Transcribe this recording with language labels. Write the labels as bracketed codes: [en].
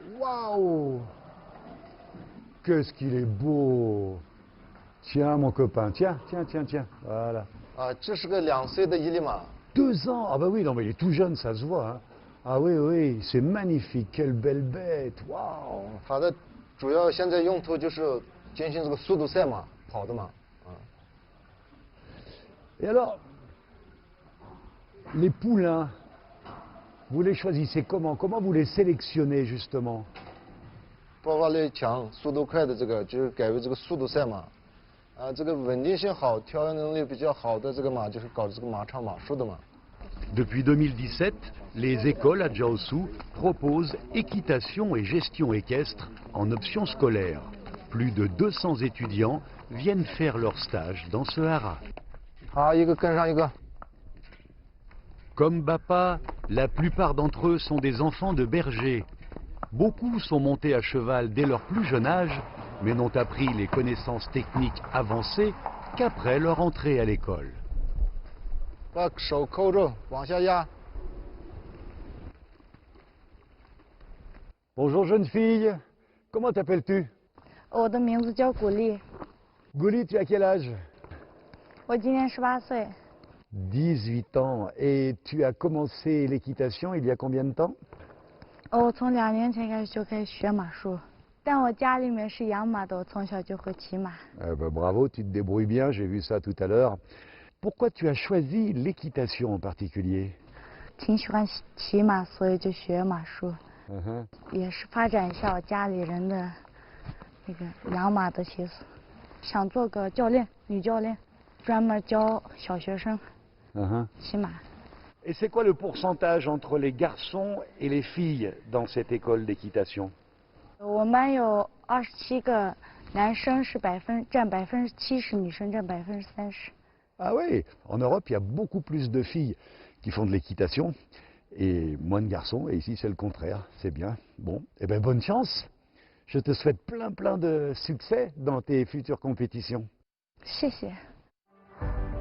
[fr] Waouh! Qu'est-ce qu'il est beau! Tiens, mon copain, tiens. Voilà. [zh] 这是个2岁的伊犁马。 [fr] 2 ans! Ah bah oui, non mais il est tout jeune, ça se voit. Hein. Ah oui, c'est magnifique, quelle belle bête! Waouh! [zh] 它的主要现在用途就是进行这个速度赛马，跑的马。 [fr] Et alors, les poulains, vous les choisissez comment? Comment vous les sélectionnez justement? [zh] 爆发力强、速度快的这个就是改为这个速度赛马。这个稳定性好、调养能力比较好的这个马就是搞这个马场马术的马。 [fr] Depuis 2017, les écoles à Jiaosu proposent équitation et gestion équestre en option scolaire. Plus de 200 étudiants viennent faire leur stage dans ce haras. Comme Bapa, la plupart d'entre eux sont des enfants de bergers. Beaucoup sont montés à cheval dès leur plus jeune âge, mais n'ont appris les connaissances techniques avancées qu'après leur entrée à l'école. Bonjour jeune fille, comment t'appelles-tu? [zh] 我的名字叫古丽， [fr] Gouli, tu as quel âge? [zh] 我今年18岁， [fr] 18 ans. Et tu as commencé l'équitation il y a combien de temps? [zh] 我从2年前开始就开始学马术，但我家里面是养马的，我从小就会骑马。 [fr] Bravo, tu te débrouilles bien, j'ai vu ça tout à l'heure. Pourquoi tu as choisi l'équitation en particulier? [zh] 挺喜欢骑马，所以就学马术， Uh-huh. 也是发展一下我家里人的那个养马的习俗，想做个教练，女教练，专门教小学生 Uh-huh. 骑马。 [fr] Et c'est quoi le pourcentage entre les garçons et les filles dans cette école d'équitation? [zh] 我们班有27个男生是占70%，女生占30%。 [fr] Ah oui, en Europe, il y a beaucoup plus de filles qui font de l'équitation et moins de garçons. Et ici, c'est le contraire. C'est bien. Bon, eh bien, bonne chance. Je te souhaite plein de succès dans tes futures compétitions. [zh] 谢谢。